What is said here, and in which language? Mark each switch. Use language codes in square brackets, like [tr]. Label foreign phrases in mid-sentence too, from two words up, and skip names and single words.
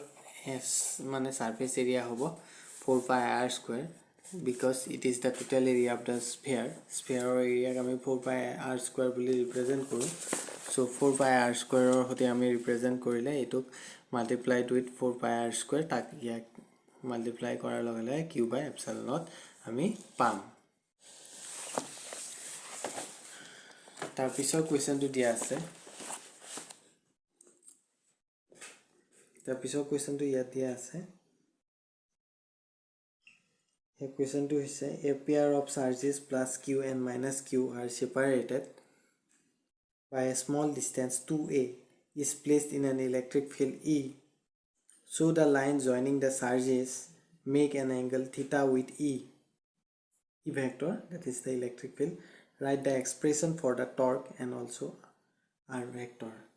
[as] s মানে [en] surface area [as] হ'ব [en] 4 pi r square because it is the total area of the sphere or area [as] আমি [en] 4 pi r square [as] বুলি ৰিপ্ৰেজেন্ট কৰো [en] so 4 pi r square [as] ৰ সতি আমি ৰিপ্ৰেজেন্ট কৰিলে এটো [en] multiplied with 4 pi r square [as] তাক ইয়াক মাল্টিপ্লাই কৰাৰ লগে লগে [en] q by epsilon naught [as] আমি পাম তাৰ পিছৰ কোৱেশ্চনটো দিয়া আছে তাৰ পিছৰ কোৱেশ্চনটো ইয়াত দিয়া আছে এই কোৱেশ্চনটো হৈছে [en] a pair of charges plus q and minus q are separated by a small distance 2a is placed in an electric field E so the line joining the charges make an angle theta with E vector that is the electric field write the expression for the torque and also r vector